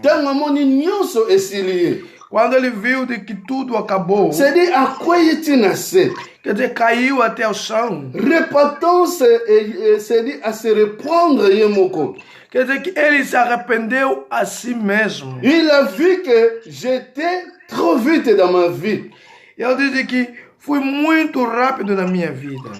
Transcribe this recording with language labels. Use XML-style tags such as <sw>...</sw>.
<ln>Tango amoni nyonso esili.</ln> <pt>Quando ele viu de que tudo acabou,</pt> <ln>c'est-à-dire akwei tinase.</ln> <pt>Quer dizer, caiu até o chão.</pt> <fr>Repentance, c'est-à-dire a se reprendre</fr> <ln>ye moko.</ln> <pt>Quer dizer que ele se arrependeu a si mesmo.</pt> <fr>Il a vu que j'étais trop vite dans ma vie.</fr> <pt>Ele disse que fui muito rápido na minha vida.</pt>